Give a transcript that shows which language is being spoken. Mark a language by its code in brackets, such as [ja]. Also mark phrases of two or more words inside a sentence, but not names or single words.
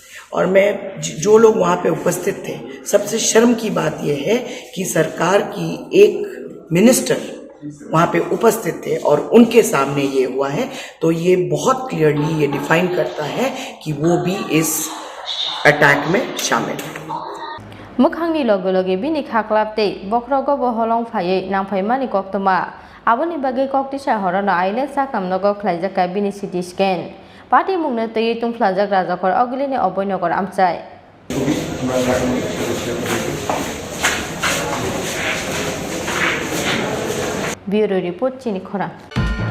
[hi] और मैं जो लोग वहाँ पे उपस्थित थे, सबसे शर्म की बात यह है कि सरकार की एक मिनिस्टर वहाँ पे उपस्थित थे और उनके सामने ये हुआ है। तो ये बहुत क्लियरली ये डिफाइन करता है कि वो भी इस अटैक में शामिल है। [trp] मुखांगनी लोगो लोगे बिनि खाक्लाबते बख्रगो बहलं फाये नांफायमानि कक्तमा आबोनि बागै कक्तिसा हरनो आइले साकामनगो ख्लाइजाका बिनि [en] CT scan [trp] পার্টি মুংনে তৈরি তুংফ্লাজাক রাজাকর অগিলিনি অবৈনগর আমচাই [en] bureau report [trp] চিনি খরা।